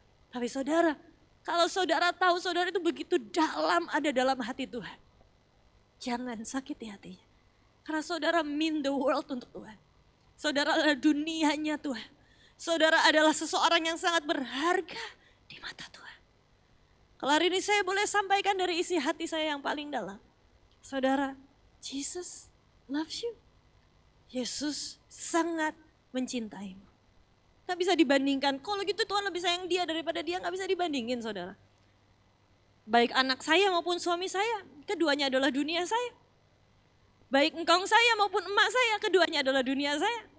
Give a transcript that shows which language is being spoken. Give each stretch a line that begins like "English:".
Indonesian: Tapi saudara, kalau saudara tahu saudara itu begitu dalam ada dalam hati Tuhan. Jangan sakiti hatinya. Karena saudara
English: mean the world
Indonesian: untuk Tuhan. Saudara adalah dunianya Tuhan. Saudara adalah seseorang yang sangat berharga di mata Tuhan. Kalau hari ini saya boleh sampaikan dari isi hati saya yang paling dalam.
English: Saudara, Jesus loves you.
Indonesian: Yesus sangat mencintaimu. Gak bisa dibandingkan, kalau gitu Tuhan lebih sayang dia daripada dia, gak bisa dibandingin saudara. Baik anak saya maupun suami saya, keduanya adalah dunia saya. Baik engkong saya maupun emak saya, keduanya adalah dunia saya.